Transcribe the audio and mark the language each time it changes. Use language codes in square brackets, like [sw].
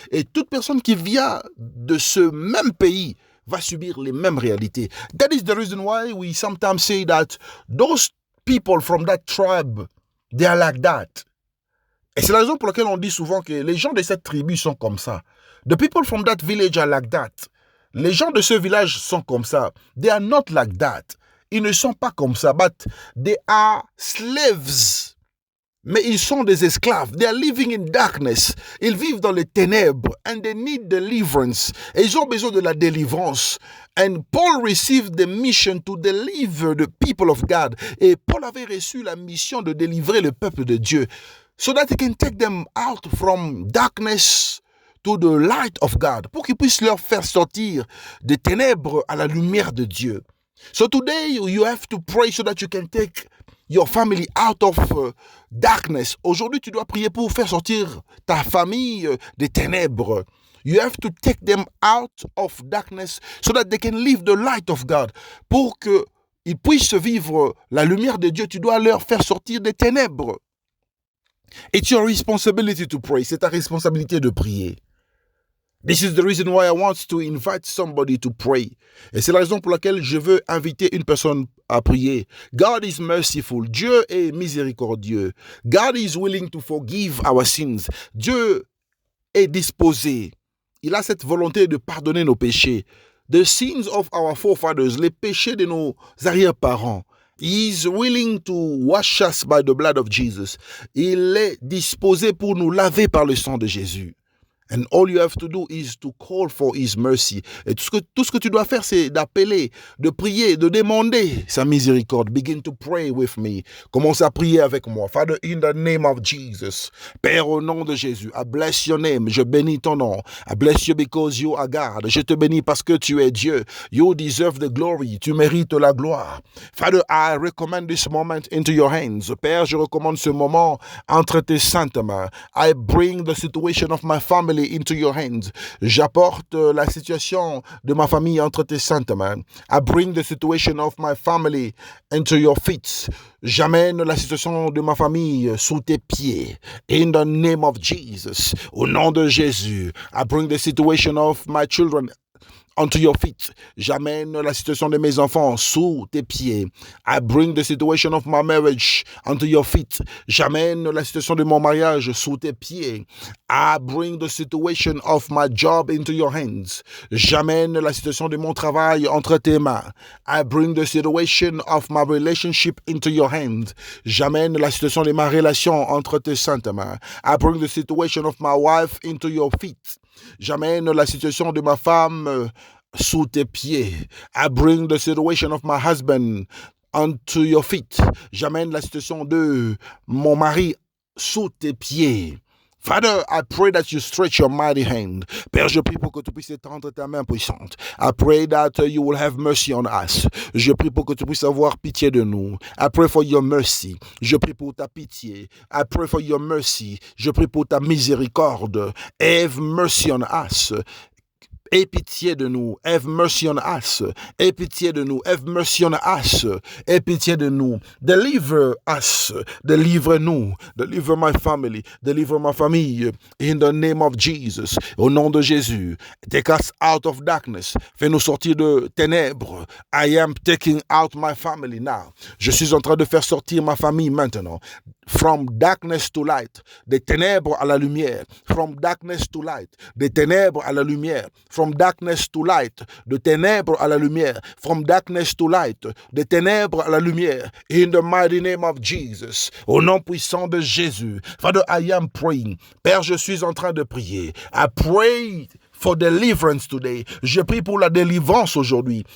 [fr] Et toute personne qui vient de ce même pays va subir les mêmes réalités. [en] That is the reason why we sometimes say that those people from that tribe, they are like that. [fr] Et c'est la raison pour laquelle on dit souvent que les gens de cette tribu sont comme ça. [en] The people from that village are like that. [fr] Les gens de ce village sont comme ça. [en] They are not like that. [fr] Ils ne sont pas comme ça, [en] but they are slaves [fr] Mais ils sont des esclaves. [en] They are living in darkness. [fr] Ils vivent dans les ténèbres. [en] And they need deliverance. [fr] Et ils ont besoin de la délivrance. [en] And Paul received the mission to deliver the people of God. [fr] Et Paul avait reçu la mission de délivrer le peuple de Dieu. [en] So that he can take them out from darkness to the light of God. [fr] Pour qu'il puisse leur faire sortir des ténèbres à la lumière de Dieu. [en] So today you have to pray so that you can take your family out of darkness. [fr] Aujourd'hui, tu dois prier pour faire sortir ta famille des ténèbres. [en] You have to take them out of darkness so that they can live the light of God. [fr] Pour qu'ils puissent vivre la lumière de Dieu, tu dois leur faire sortir des ténèbres. [en] It's your responsibility to pray. [fr] C'est ta responsabilité de prier. [en] This is the reason why I want to invite somebody to pray. [fr] Et c'est la raison pour laquelle je veux inviter une personne à prier. [en] God is merciful. [fr] Dieu est miséricordieux. [en] God is willing to forgive our sins. [fr] Dieu est disposé. Il a cette volonté de pardonner nos péchés. [en] The sins of our forefathers, [fr] les péchés de nos arrière-parents. [en] He is willing to wash us by the blood of Jesus. [fr] Il est disposé pour nous laver par le sang de Jésus. [en] And all you have to do is to call for His mercy. [fr] Et tout ce que tu dois faire, c'est d'appeler, de prier, de demander sa miséricorde. [en] Begin to pray with me. [fr] Commence à prier avec moi. [en] Father, in the name of Jesus. [fr] Père, au nom de Jésus, [en] I bless your name. [fr] Je bénis ton nom. [en] I bless you because you are God. [fr] Je te bénis parce que tu es Dieu. [en] You deserve the glory. [fr] Tu mérites la gloire. [en] Father, I recommend this moment into your hands. [fr] Père, je recommande ce moment entre tes saintes mains. [en] I bring the situation of my family into your hands. [fr] J'apporte la situation de ma famille entre tes saintes mains. [en] I bring the situation of my family into your feet. [fr] J'amène la situation de ma famille sous tes pieds. [en] In the name of Jesus. [fr] Au nom de Jésus. [en] I bring the situation of my children onto your feet. [fr] J'amène la situation de mes enfants sous tes pieds. [en] I bring the situation of my marriage onto your feet. [fr] J'amène la situation de mon mariage sous tes pieds. [en] I bring the situation of my job into your hands. [fr] J'amène la situation de mon travail entre tes mains. [en] I bring the situation of my relationship into your hands. [fr] J'amène la situation de ma relation entre tes saintes mains. [en] I bring the situation of my wife into your feet. [fr] J'amène la situation de ma femme sous tes pieds. [en] I bring the situation of my husband onto your feet. [fr] J'amène la situation de mon mari sous tes pieds. [en] Father, I pray that you stretch your mighty hand. [fr] Père, je prie pour que tu puisses étendre ta main puissante. [en] I pray that you will have mercy on us. [fr] Je prie pour que tu puisses avoir pitié de nous. [en] I pray for your mercy. [fr] Je prie pour ta pitié. [en] I pray for your mercy. [fr] Je prie pour ta miséricorde. [en] Have mercy on us. [fr] Aie pitié de nous. [en] Have mercy on us. [fr] Aie pitié de nous. [en] Have mercy on us. Aie pitié de nous. Deliver us. Deliver-nous. Deliver my family. [fr] Deliver ma famille. [en] In the name of Jesus. [fr] Au nom de Jésus. [en] Take us out of darkness. [fr] Fais-nous sortir de ténèbres. [en] I am taking out my family now. [fr] Je suis en train de faire sortir ma famille maintenant. [en] From darkness to light. [fr] Des ténèbres à la lumière. [en] From darkness to light. [fr] Des ténèbres à la lumière. [en] From darkness to light. [fr] De ténèbres à la lumière. [en] From darkness to light. [fr] De ténèbres à la lumière. [en] In the mighty name of Jesus. [fr] Au nom puissant de Jésus. [en] Father, I am praying. [fr] Père, je suis en train de prier. [en] I pray for deliverance today. [fr] Je prie pour la délivrance aujourd'hui.